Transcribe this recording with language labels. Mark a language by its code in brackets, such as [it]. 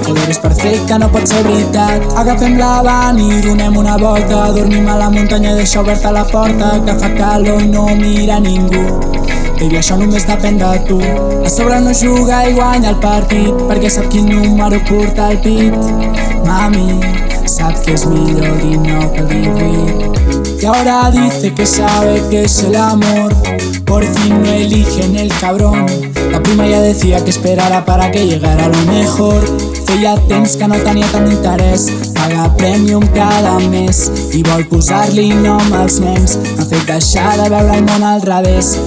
[ca] Joder, és perfecte, no pot ser veritat. Agafem la van i donem una volta, dormim a la muntanya i deixa oberta la porta, que fa calor i no mira ningú. Baby, això només depèn de tu. A sobre no juga i guanya el partit, perquè sap quin número porta al pit. Mami, sap que es millor dir no que dir oui. [es] Y ahora dice que sabe que es el amor, por fin no eligen el cabrón. La prima ya decía que esperara para que llegara lo mejor. [ca] Feia temps que no tenia tant d'interès, paga premium cada mes i vol posar-li nom als nens. M'ha fet deixar de veure el món al revés.